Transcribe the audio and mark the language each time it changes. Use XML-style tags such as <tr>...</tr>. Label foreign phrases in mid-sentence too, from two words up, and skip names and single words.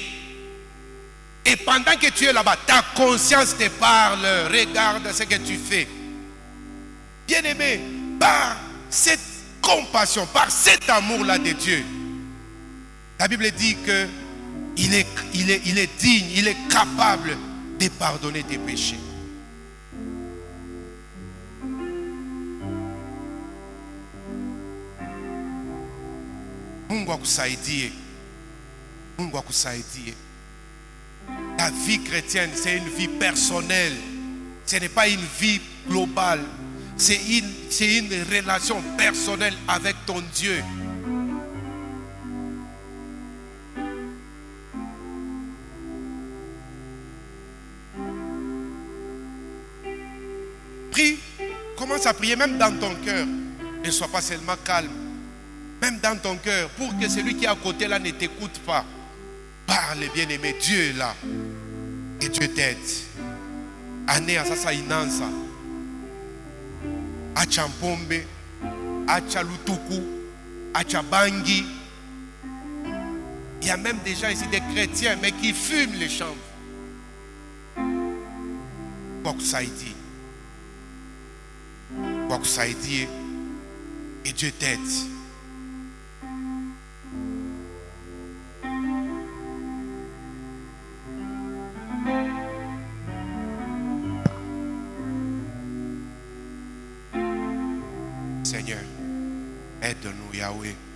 <fr>Et pendant que tu es là-bas, ta conscience te parle, regarde ce que tu fais. Bien-aimé, par cette compassion, par cet amour-là de Dieu, la Bible dit que il est digne, il est capable de pardonner tes péchés.</fr> <sw>Mungu akusaidie. Mungu akusaidie.</sw> <fr>Ta vie chrétienne, c'est une vie personnelle. Ce n'est pas une vie globale. C'est une relation personnelle avec ton Dieu. Prie, commence à prier même dans ton cœur. Ne sois pas seulement calme. Même dans ton cœur, pour que celui qui est à côté là ne t'écoute pas. Parle, bien-aimé, Dieu est là. Et Dieu t'aide.</fr> <sw>Anea sasa inanza. Acha mpombe, acha lutuku, acha bangi.</sw> <fr>Il y a même des gens ici, des chrétiens, mais qui fument les chanvres. Quoi que ça ait dit. Quoi que ça ait dit. Et Dieu t'aide. Seigneur, aide-nous, Yahweh.</fr>